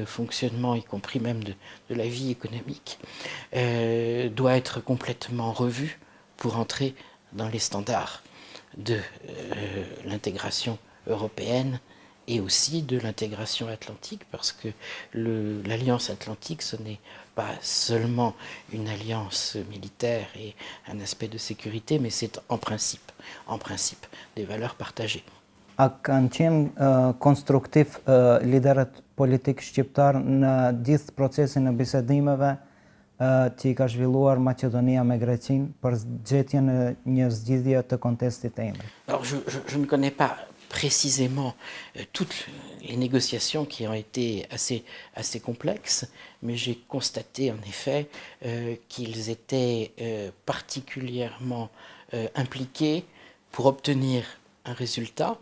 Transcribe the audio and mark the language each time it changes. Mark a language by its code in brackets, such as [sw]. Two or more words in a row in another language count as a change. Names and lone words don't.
[fr] fonctionnement, y compris même de la vie économique, doit être complètement revu pour entrer dans les standards de l'intégration européenne et aussi de l'intégration atlantique, parce que l'Alliance atlantique, ce n'est pas seulement une alliance militaire et un aspect de sécurité, mais c'est en principe des valeurs partagées. [sq] A kanë qenë konstruktiv liderët politik shqiptar në gjithë procesin e bisedimeve që i ka zhvilluar Maqedonia me Greqinë për gjetjen e një zgjidhje të kontestit të Embrit? [fr] Alors je ne connais pas précisément toutes les négociations qui ont été assez complexes, mais j'ai constaté en effet qu'ils étaient particulièrement impliqués pour obtenir un résultat.